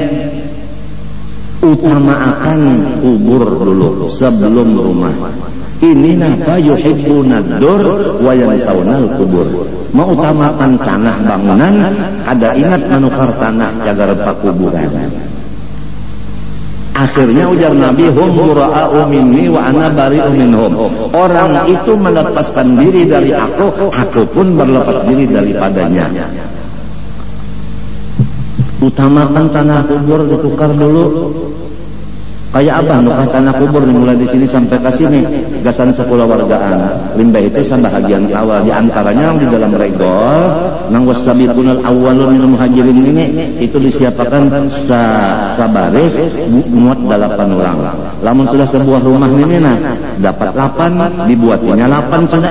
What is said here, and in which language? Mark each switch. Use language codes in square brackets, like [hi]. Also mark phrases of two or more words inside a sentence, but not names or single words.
[bjn] Utamakan kubur dulu sebelum rumah. Ini napa [ar] يحبون الدور وينسون القبور. [bjn] Mau utamakan tanah bangunan, ada ingat menukar tanah jaga pakuburan. Akhirnya ujar Nabi, [ar] هم برآء مني وأنا بريء منهم. [bjn] Orang itu melepaskan diri dari aku pun berlepas diri daripadanya. Utamakan tanah kubur ditukar dulu. Kayak apa nukar tanah kubur dimulai di sini sampai ke sini, gasan sekolah wargaan. Limbah itu bahagian awal, di antaranya di dalam regol nang [ar] والسابقون الأولون من المهاجرين [bjn] ini itu disiapkan sabaris muat 8 orang. Lamun sudah sebuah rumah ini nah dapat 8, dibuatinya 8 sudah.